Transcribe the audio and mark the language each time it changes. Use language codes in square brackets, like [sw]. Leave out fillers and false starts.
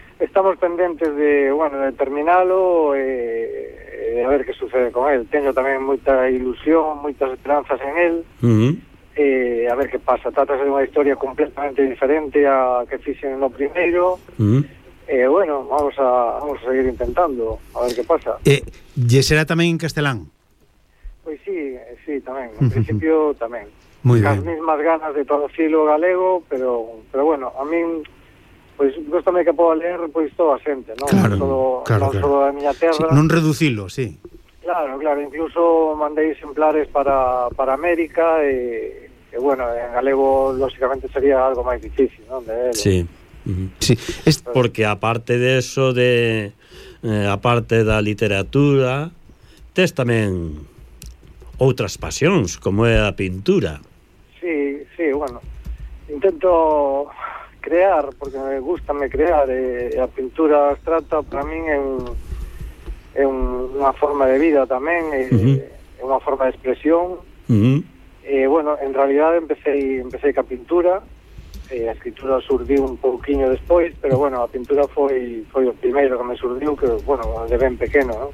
[gl] Estamos pendentes de, bueno, de terminalo e a ver que sucede con él. Tenho tamén moita ilusión, moitas esperanzas en él. Uh-huh. A ver que pasa. Trata de unha historia completamente diferente a que fixen no primeiro. Uh-huh. [es] Bueno, vamos a seguir intentando, a ver qué pasa. ¿Y será también en castelán? Pues sí, también, al principio también. Muy bien. Las mismas ganas de traducirlo galego, pero bueno, a mí, pues gustame que pueda leer pues toda gente, ¿no? Claro, no solo, claro, no claro. [gl] Solo de miña terra. [es] Sí, no reducirlo, sí. Claro, incluso mandé ejemplares para América y... Que bueno, en galego, lógicamente, sería algo más difícil, ¿no? De él. Sí, mm-hmm. Sí. [gl] Porque aparte de eso, aparte da literatura, tes tamén outras pasións, como é a pintura. [es] Sí, bueno. Intento crear, porque me gusta crear. [gl] A pintura abstracta, para mí, é unha forma de vida tamén, é unha forma de expresión. Mm-hmm. Bueno, [es] en realidad empecé [gl] ca pintura, a escritura surdiu un pouquiño despois, pero bueno, a pintura foi o primeiro que me surdiu, que bueno, de ben pequeno, ¿no?